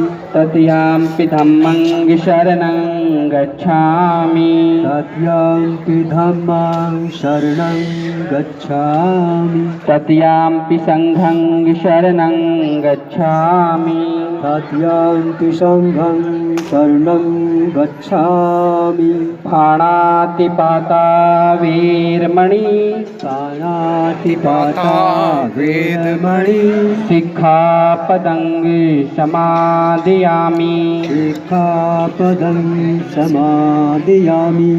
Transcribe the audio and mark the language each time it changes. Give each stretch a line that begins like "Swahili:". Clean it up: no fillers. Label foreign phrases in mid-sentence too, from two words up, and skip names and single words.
Pali: तृतीयंपि धम्मं शरणं गच्छामि तृतीयंपि धम्मं शरणं गच्छामि तृतीयंपि संघं शरणं गच्छामि तृतीयंपि संघं शरणं गच्छामि पाणातिपाता वीरमणि पाणातिपाता वेदमणि सिक्खापदं समादयामि सिक्खापदं समादयामि